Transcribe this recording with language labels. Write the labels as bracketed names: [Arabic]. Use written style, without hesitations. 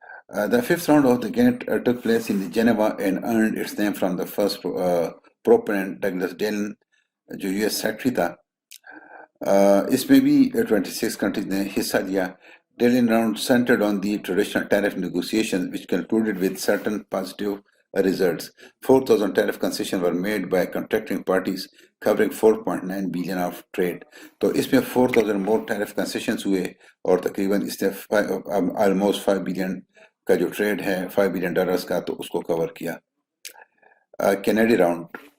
[English] The fifth round of the GATT took place in Geneva and earned its name from the first proponent Douglas Dillon [Urdu] جو US secretary تھا. اس میں بھی 26 countries نے حصہ لیا. [English] Dillon round centered on the traditional tariff negotiations which concluded with certain positive results. 4,000 tariff concessions were made by contracting parties covering 4.9 billion of trade. [Urdu] تو اس میں 4,000 [English] more tariff concessions [Urdu] ہوئے اور تقریباً اس نے [English] almost 5 billion [Urdu] کا جو ٹریڈ ہے $5 billion کا تو اس کو کور کیا. Kennedy round.